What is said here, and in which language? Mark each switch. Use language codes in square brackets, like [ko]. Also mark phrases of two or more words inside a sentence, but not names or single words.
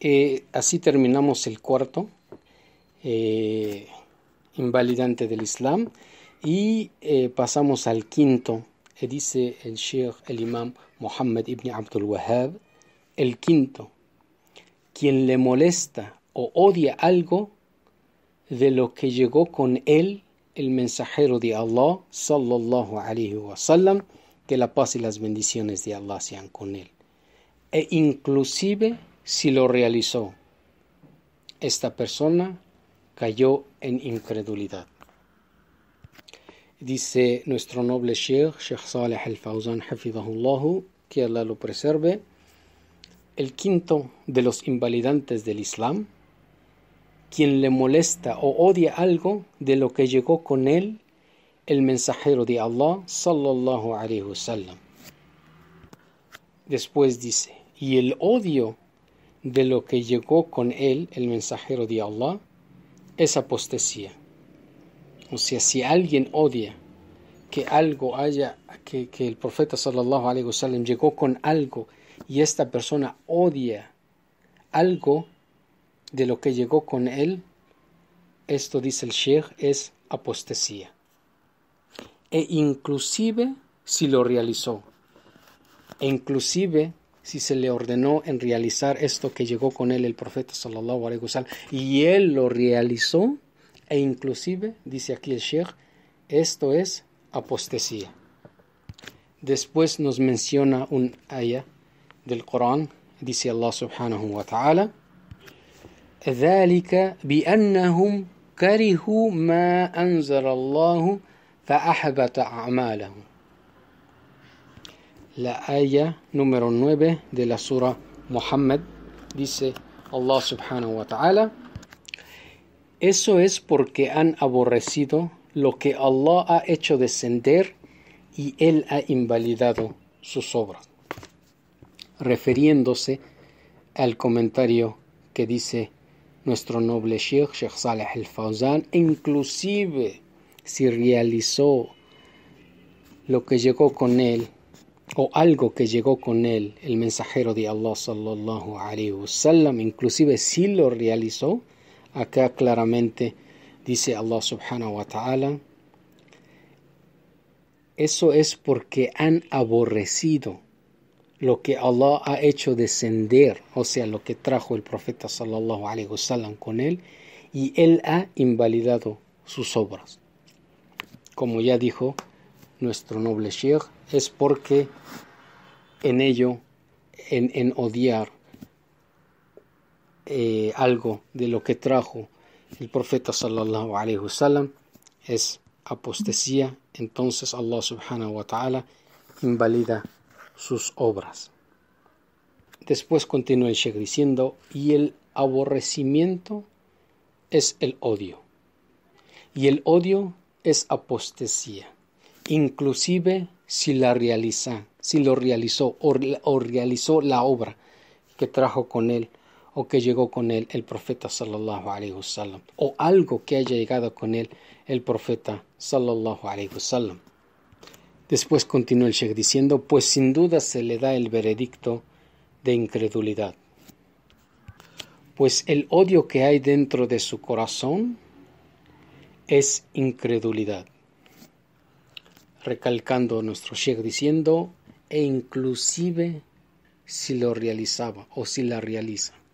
[es] Así terminamos el cuarto invalidante del Islam y pasamos al quinto. Dice el Sheikh, el Imam Muhammad ibn Abdul Wahhab, el quinto: quien le molesta o odia algo de lo que llegó con él el mensajero de Allah, [ar] صلى الله عليه وسلم, [es] que la paz y las bendiciones de Allah sean con él, e inclusive si lo realizó, esta persona cayó en incredulidad. Dice nuestro noble Sheikh Saleh al-Fawzan hafidhahullah, que Allah lo preserve, el quinto de los invalidantes del Islam: quien le molesta o odia algo de lo que llegó con él el mensajero de Allah, [ar] صلى الله عليه وسلم. [es] Después dice: y el odio de lo que llegó con él el mensajero de Allah es apostasía. O sea, si alguien odia que algo haya, que el profeta [ar] صلى الله عليه وسلم [es] llegó con algo, y esta persona odia algo de lo que llegó con él, esto, dice el Sheikh, es apostasía. E inclusive si lo realizó, e inclusive si se le ordenó en realizar esto que llegó con él el profeta [ar] صلى الله عليه وسلم, [es] y él lo realizó, e inclusive, dice aquí el Sheikh, esto es apostasía. Después nos menciona un ayah del Corán, dice Allah [ar] سبحانه وتعالى: ذلك بأنهم كرهوا ما أنزل الله فأحبط أعمالهم. [es] La ayah número 9 de la sura Muhammad, dice Allah [ar] سبحانه وتعالى: [es] eso es porque han aborrecido lo que Allah ha hecho descender y Él ha invalidado sus obras. Refiriéndose al comentario que dice nuestro noble Sheikh Saleh al-Fawzan, inclusive si realizó lo que llegó con él, o algo que llegó con él el mensajero de Allah [ar] صلى الله عليه وسلم, [es] inclusive si lo realizó, acá claramente dice Allah [ar] سبحانه وتعالى: [es] eso es porque han aborrecido lo que Allah ha hecho descender, o sea, lo que trajo el profeta [ar] صلى الله عليه وسلم [es] con él, y él ha invalidado sus obras. Como ya dijo nuestro noble Sheikh, es porque en ello, en odiar algo de lo que trajo el profeta [ar] صلى الله عليه وسلم, [es] es apostasía. Entonces Allah [ar] سبحانه وتعالى [es] invalida sus obras. Después continúa el Sheikh diciendo: y el aborrecimiento es el odio, y el odio es apostasía, inclusive si lo realizó o realizó la obra que trajo con él o que llegó con él el profeta [ar] صلى الله عليه وسلم, [es] o algo que haya llegado con él el profeta [ar] صلى الله عليه وسلم. [es] Después continúa el Sheikh diciendo: pues sin duda se le da el veredicto de incredulidad, pues el odio que hay dentro de su corazón es incredulidad. Recalcando nuestro Sheikh diciendo: e inclusive si lo realizaba o si la realiza.